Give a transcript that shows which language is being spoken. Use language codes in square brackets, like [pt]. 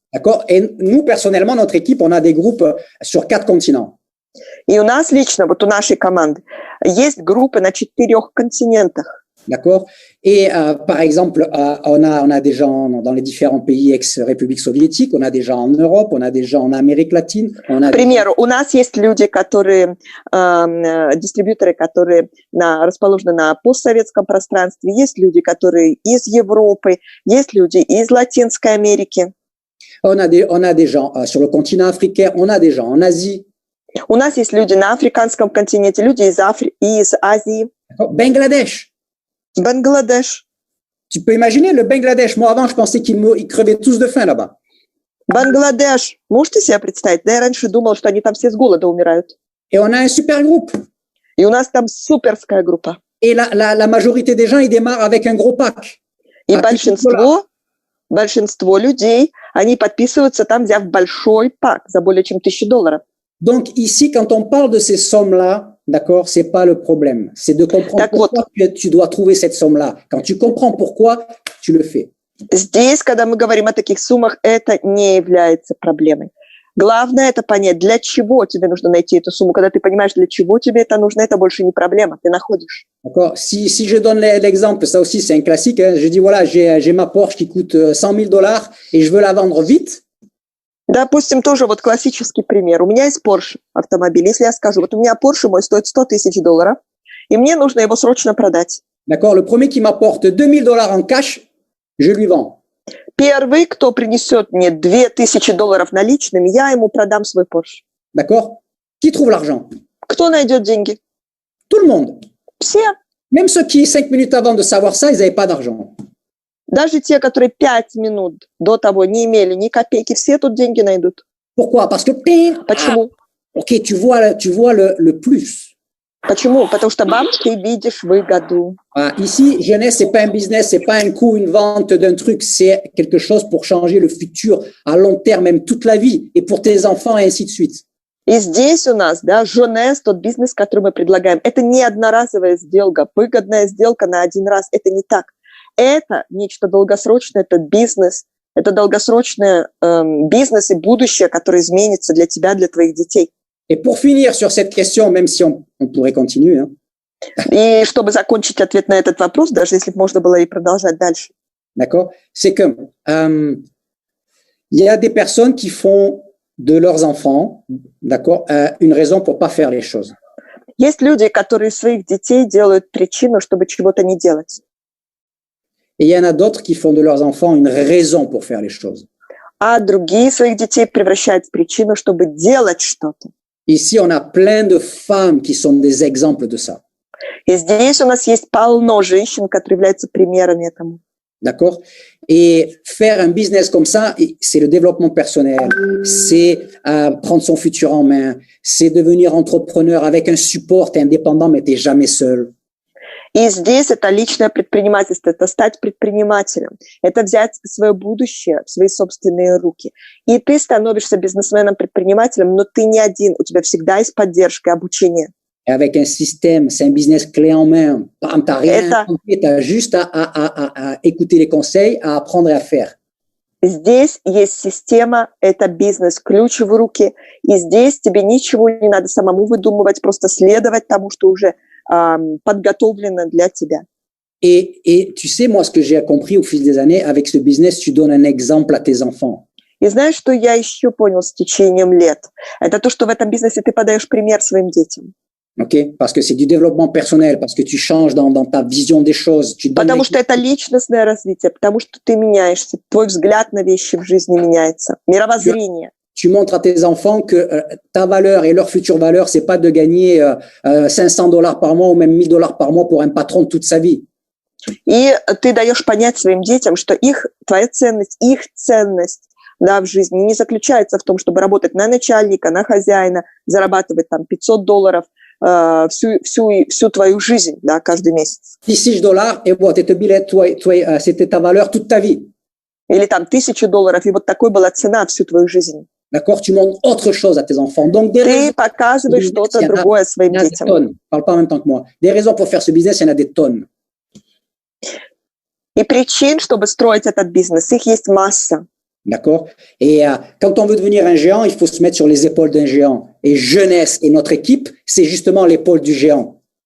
[fr] D'accord? Et nous, personnellement, notre équipe, on a des groupes sur 4 continents. [ru] И у нас лично, вот у нашей команды, есть группы на 4 континентах. [fr] D'accord? Et par exemple, on a des gens dans les différents pays ex-République soviétique, on a des gens en Europe, on a des gens en Amérique latine. [ru] К примеру, у нас есть люди, которые, дистрибьюторы, которые расположены на постсоветском пространстве, есть люди, которые из Европы, есть люди из Латинской Америки. [fr] On a des gens sur le continent africain, on a des gens en Asie. [ru] У нас есть люди на африканском континенте, люди из Азии. [fr] Bangladesh. [ru] Бангладеш. [fr] Tu peux imaginer le Bangladesh. Moi, avant, je pensais qu'ils crevaient tous de faim là-bas. [ru] Бангладеш. Можете себе представить? Да, я раньше думала, что они там все с голода умирают. [fr] Et on a un super groupe. [ru] И у нас там суперская группа. [fr] Et la majorité des gens, ils démarrent avec un gros pack. [ru] И большинство людей, они подписываются там, взяв большой пак за более чем $1000. [fr] Donc ici, quand on parle de ces sommes-là, d'accord, c'est pas le problème. C'est de comprendre pourquoi tu dois trouver cette somme-là. Quand tu comprends pourquoi, tu le fais. [ru] Здесь, когда мы говорим о таких суммах, это не является проблемой. Главное это понять, для чего тебе нужно найти эту сумму. Когда ты понимаешь, для чего тебе это нужно, это больше не проблема, ты находишь. [fr] D'accord. Si je donne l'exemple, ça aussi c'est un classique. Hein, je dis voilà, j'ai ma Porsche qui coûte $100,000 et je veux la vendre vite. [ru] Допустим, тоже вот классический пример. У меня есть Porsche автомобиль. Если я скажу, вот у меня Porsche мой стоит $100,000, и мне нужно его срочно продать. [fr] D'accord. Le premier qui m'apporte $2,000 en cash, je lui vends. [ru] Первый, кто принесет мне $2,000 наличными, я ему продам свой Porsche. [fr] D'accord. Qui trouve l'argent? [ru] Кто найдет деньги? [fr] Tout le monde. [ru] Все. [fr] Même ceux qui, 5 minutes avant de savoir ça, ils n'avaient pas d'argent. [ru] Даже те, которые 5 минут до того не имели ни копейки, все тут деньги найдут. [fr] Pourquoi? Parce que... [ru] Почему? [fr] Ok, tu vois le plus. [ru] Почему? Потому что, бам, ты видишь выгоду. [fr] Ici, jeunesse, c'est pas un business, c'est pas un coup, une vente d'un truc, c'est quelque chose pour changer le futur à long terme, même toute la vie, et pour tes enfants, et ainsi de suite. [ru] И здесь у нас, да, Jeunesse, тот бизнес, который мы предлагаем, это не одноразовая сделка, выгодная сделка на один раз, это не так. Это нечто долгосрочное, это бизнес, это долгосрочный бизнес и будущее, которое изменится для тебя, для твоих детей. [fr] Et pour finir sur cette question, même si on pourrait continuer, hein. [ru] И чтобы закончить ответ на этот вопрос, даже если бы можно было и продолжать дальше. [fr] D'accord? C'est que y a des personnes qui font de leurs enfants, d'accord, une raison pour pas faire les choses. [ru] Есть люди, которые своих детей делают причину, чтобы чего-то не делать. [fr] Et il y en a d'autres qui font de leurs enfants une raison pour faire les choses. [ru] А другие своих детей превращают в причину, чтобы делать что-то. [fr] Ici, on a plein de femmes qui sont des exemples de ça. [ru] И здесь у нас есть полно женщин, которые являются примерами этому. [fr] D'accord? Et faire un business comme ça, c'est le développement personnel, c'est prendre son futur en main, c'est devenir entrepreneur avec un support, t'es indépendant, mais t'es jamais seul. [ru] И здесь это личное предпринимательство, это стать предпринимателем, это взять свое будущее в свои собственные руки. И ты становишься бизнесменом-предпринимателем, но ты не один, у тебя всегда есть поддержка и обучение. [fr] Et avec un système, c'est un business clé en main. Bam, t'as rien, t'as juste à écouter les conseils, à apprendre et à faire. [ru] Здесь есть система, это бизнес, ключ в руки. И здесь тебе ничего не надо самому выдумывать, просто следовать тому, что уже подготовлено для тебя. [fr] Et tu sais, moi, ce que j'ai compris au fil des années, avec ce business, tu donnes un exemple à tes enfants. [ru] И знаешь, что я еще понял с течением лет? Это то, что в этом бизнесе ты подаешь пример своим детям. [fr] Ok, parce que c'est du développement personnel, parce que tu changes dans ta vision des choses. [ru] Потому что это личностное развитие, потому что ты меняешься, твой взгляд на вещи в жизни меняется, мировоззрение. [fr] Tu montres à tes enfants que ta valeur et leur future valeur, c'est pas de gagner $500 par mois ou même $1000 par mois pour un patron toute sa vie. [ru] И ты даешь понять своим детям, что твоя ценность, их ценность, да, в жизни не заключается в том, чтобы работать на начальника, на хозяина, зарабатывать там $500 всю твою жизнь, да, каждый месяц. [fr] $10 et [ru] вот это билет, [fr] c'était ta valeur toute ta vie. [ru] Или там $1000, и вот такой была цена всю твою жизнь. [fr] D'accord, tu montres autre chose à tes enfants. Donc [ru] ты показываешь что-то другое своим детям. [fr] Parle pas en même temps que moi. Des raisons pour faire ce business, il y en a des tonnes. [ru] И причин, чтобы строить этот бизнес, их есть масса. [fr] D'accord? Et quand on veut devenir un géant, il faut se mettre sur les épaules d'un géant. Et Jeunesse et notre équipe, c'est justement l'épaule du géant.